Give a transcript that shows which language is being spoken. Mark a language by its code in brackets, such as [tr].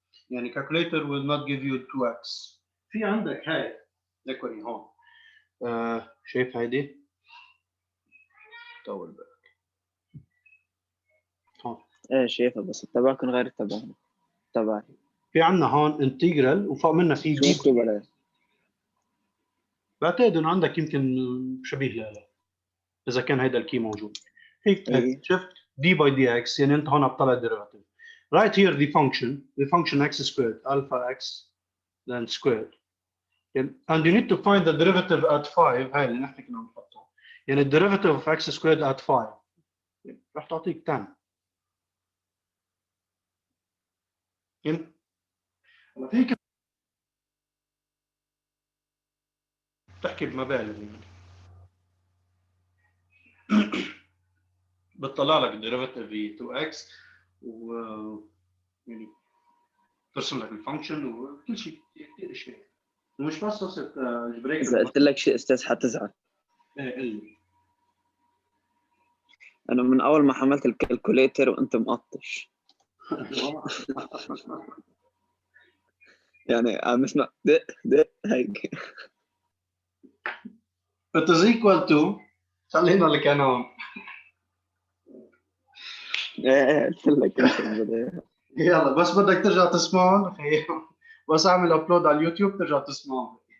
[en] يعني calculator will not give you 2x. [ar] في عندك هاي ذكري هون شايف هيدي؟ طول بالك هون. ايه شايفها، بس تبعكم غير تبعنا تبعي. في عندنا هون انتجرال وفوق منها في شو دي. مكتوب عليه؟ بعتقد انه عندك يمكن شبيه لها اذا كان هيدا الكي موجود. هيك إيه. شفت دي باي دي اكس، يعني انت هون بتطلع الديريفاتيف. [en] Right here the function x squared alpha x then squared. And you need to find the derivative at 5. [ar] هاي اللي نحن كنا بنحطها. [en] يعني derivative of x squared at 5 رح تعطيك 10. [ar] يعني فيك تحكي بمبالغ يعني. بتطلع لك الديريفاتيف ب 2x و يعني ترسم لك الفانكشن وكل شيء كثير شيء. ومش بس قصه الجبريك. اذا قلت لك شيء استاذ حتزعل. ايه قل انا من اول ما حملت الكالكوليتر وانت مقطش. يعني عم اسمع دق دق هيك. [en] It is equal to خلينا اللي كان هون. [ar] ايه قلت لك انت بدي. يلا بس بدك ترجع تسمعهم بس اعمل ابلود على اليوتيوب ترجع تسمعهم.